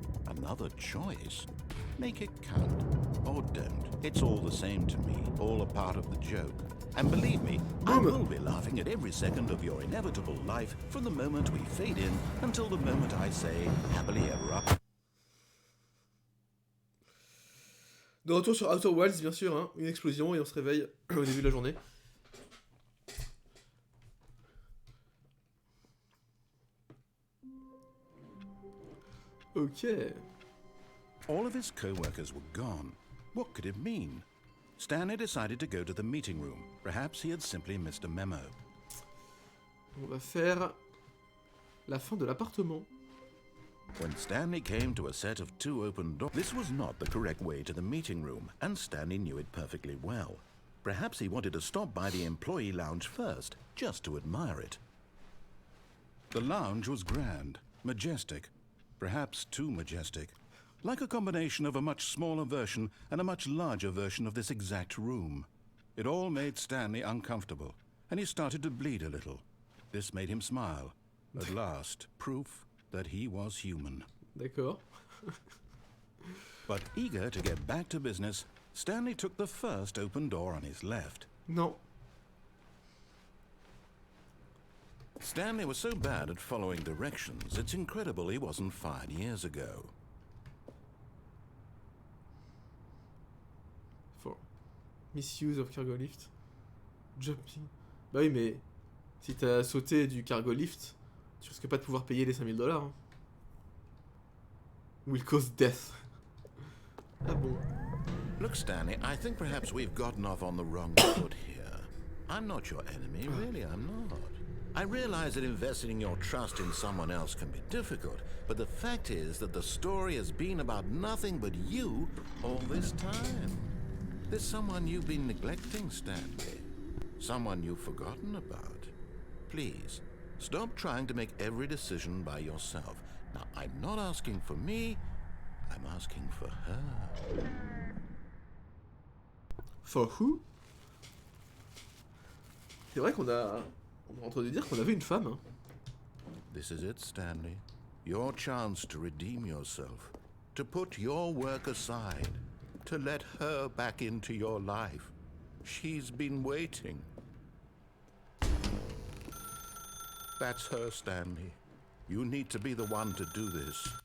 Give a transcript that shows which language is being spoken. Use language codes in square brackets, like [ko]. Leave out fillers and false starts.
[en] Another choice. Make it count, or don't. It's all the same to me, all a part of the joke. And believe me, I will be laughing at every second of your inevitable life from the moment we fade in until the moment I say happily ever after. [fr] De retour sur Outer Wilds, bien sûr, hein, une explosion et on se réveille au début de la journée. Ok. [en] All of his co-workers were gone. What could it mean? Stanley decided to go to the meeting room. Perhaps he had simply missed a memo. [fr] On va faire la fin de l'appartement. [en] When Stanley came to a set of 2 open doors, this was not the correct way to the meeting room, and Stanley knew it perfectly well. Perhaps he wanted to stop by the employee lounge first, just to admire it. The lounge was grand, majestic, perhaps too majestic, like a combination of a much smaller version and a much larger version of this exact room. It all made Stanley uncomfortable, and he started to bleed a little. This made him smile. At last, proof that he was human. [fr] D'accord. [en] But eager to get back to business, Stanley took the first open door on his left. [fr] Non. [en] Stanley was so bad at following directions, it's incredible he wasn't fired years ago. For misuse of cargo lift. Jumping. [fr] Bah oui, mais si t'as sauté du cargo lift, tu risques pas de pouvoir payer les 5 000 $. Hein. [en] Will cause death. [fr] Ah bon. [en] Look, Stanley, I think perhaps we've gotten off on the wrong foot here. I'm not your enemy, really, I'm not. I realize that investing your trust in someone else can be difficult, but the fact is that the story has been about nothing but you all this time. There's someone you've been neglecting, Stanley. Someone you've forgotten about. Please, stop trying to make every decision by yourself. Now, I'm not asking for me, I'm asking for her. For who? [fr] C'est vrai qu'on a entendu dire qu'on avait une femme. Hein. [en] This is it, Stanley. Your chance to redeem yourself. To put your work aside. To let her back into your life. She's been waiting. That's her, Stanley. You need to be the one to do this.